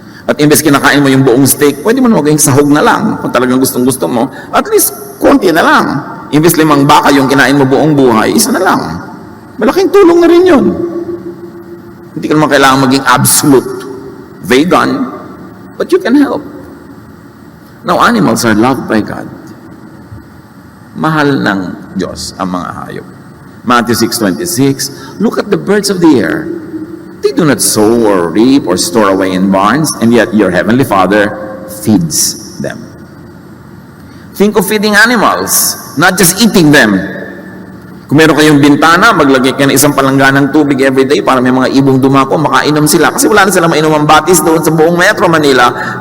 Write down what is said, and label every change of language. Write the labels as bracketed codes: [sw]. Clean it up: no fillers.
[tl] At imbes kinakain mo yung buong steak, pwede mo na maging sahog na lang. Kung talagang gustong-gusto mo, at least konti na lang. Imbes 5 baka yung kinain mo buong buhay, isa na lang. Malaking tulong na rin yun. Hindi ka naman kailangan maging absolute vegan, [en] but you can help. Now, animals are loved by God. [tl] Mahal ng Diyos ang mga hayop. [en] Matthew 6:26, look at the birds of the air. They do not sow or reap or store away in barns, and yet your heavenly Father feeds them. Think of feeding animals, not just eating them. [tl] Kung meron kayong bintana, maglagay kayo ng isang palangganang tubig every day para may mga ibong dumako, makainom sila. Kasi wala na silang mainom ang batis doon sa buong Metro Manila.